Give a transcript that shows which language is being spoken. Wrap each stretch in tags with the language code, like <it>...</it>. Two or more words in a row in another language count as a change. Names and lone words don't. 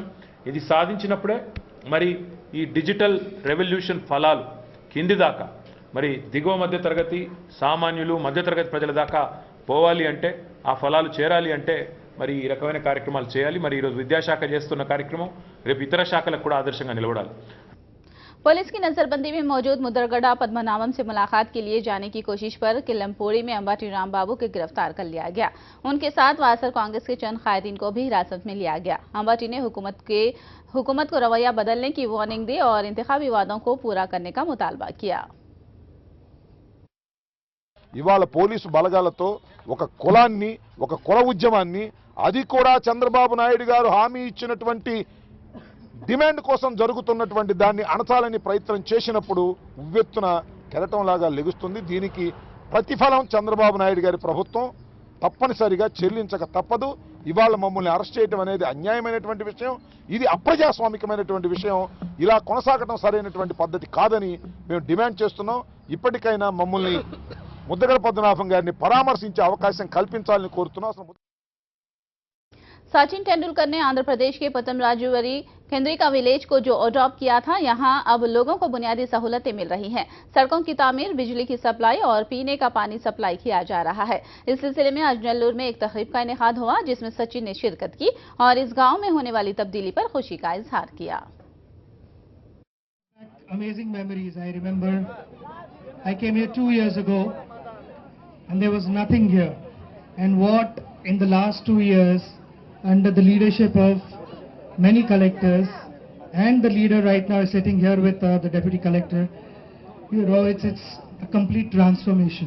<te>ఇది సాధించినప్పుడే మరి ఈ డిజిటల్ రెవల్యూషన్ ఫలాలు కింది దాకా మరి దిగువ మధ్యతరగతి సామాన్యులు మధ్యతరగతి ప్రజల దాకా పోవాలి అంటే, ఆ ఫలాలు చేరాలి అంటే మరి ఈ రకమైన కార్యక్రమాలు చేయాలి. మరి ఈరోజు విద్యాశాఖ చేస్తున్న కార్యక్రమం రేపు ఇతర శాఖలకు కూడా ఆదర్శంగా నిలబడాలి.</te> <ur>پولیس کی نظربندی میں موجود مدرگڑا پدمنابھم سے ملاقات کے لیے جانے کی کوشش پر کلمپوڑی میں امباٹی رامبابو کو گرفتار کر لیا گیا. ان کے ساتھ واسر کانگریس کے چند قائدین کو بھی حراست میں لیا گیا. امباٹی نے حکومت کو رویہ بدلنے کی وارننگ دی اور انتخابی وعدوں کو پورا کرنے کا مطالبہ کیا.</ur> <te>ఇవాళ పోలీసు బలగాలతో ఒక కులాన్ని ఒక కుల ఉద్యమాన్ని అది కూడా చంద్రబాబు నాయుడు గారు హామీ ఇచ్చినటువంటి డిమాండ్ కోసం జరుగుతున్నటువంటి దాన్ని అణచాలని ప్రయత్నం చేసినప్పుడు ఉవ్వెత్తున కెరటంలాగా లెగుస్తుంది। దీనికి ప్రతిఫలం చంద్రబాబు నాయుడు గారి ప్రభుత్వం తప్పనిసరిగా చెల్లించక తప్పదు। ఇవాళ మమ్మల్ని అరెస్ట్ చేయడం అనేది అన్యాయమైనటువంటి విషయం, ఇది అప్రజాస్వామికమైనటువంటి విషయం। ఇలా కొనసాగడం సరైనటువంటి పద్ధతి కాదని మేము డిమాండ్ చేస్తున్నాం। ఇప్పటికైనా మమ్మల్ని ముద్రగడ పద్మనాభం గారిని పరామర్శించే అవకాశం కల్పించాలని కోరుతున్నాం।</te> <ur>سچن تندولکر نے آندھرا پردیش کے پتمراجوواری کیندریکا ولیج کو جو اڈاپٹ کیا تھا، یہاں اب لوگوں کو بنیادی سہولتیں مل رہی ہیں. سڑکوں کی تعمیر، بجلی کی سپلائی اور پینے کا پانی سپلائی کیا جا رہا ہے. اس سلسلے میں آج نیلور میں ایک تقریب کا انعقاد ہوا، جس میں سچن نے شرکت کی اور اس گاؤں میں ہونے والی تبدیلی پر خوشی کا اظہار کیا.</ur> <en>Amazing memories. I remember I came here 2 years ago and there was nothing here, and what in the last 2 years under the leadership of many collectors, and the leader right now is sitting here with the deputy collector, you know, it's a complete transformation.</en>